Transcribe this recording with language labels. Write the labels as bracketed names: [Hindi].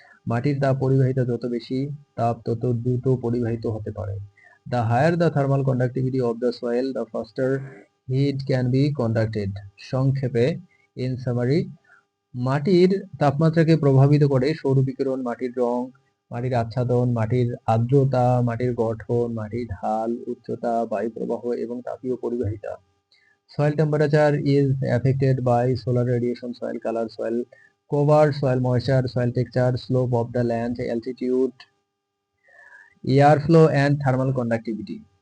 [Bangla] মাটির তাপ পরিবাহিতা যত বেশি, তাপ তত দ্রুত পরিবাহিত হতে পারে। [English] The higher the thermal conductivity of the soil, the faster heat can be conducted. [Bangla] সংক্ষেপে, [English] in summary, [Bangla] মাটির তাপমাত্রাকে প্রভাবিত করে সৌর বিকিরণ, মাটির রং, মাটির আচ্ছাদন, মাটির আর্দ্রতা, মাটির গঠন, মাটির ঢাল, উচ্চতা, বায়ু প্রবাহ এবং তাপীয় পরিবাহিতা। [English] Soil temperature is affected by solar radiation, soil color, soil cover, soil moisture, soil texture, slope of the land, altitude, air flow and thermal conductivity.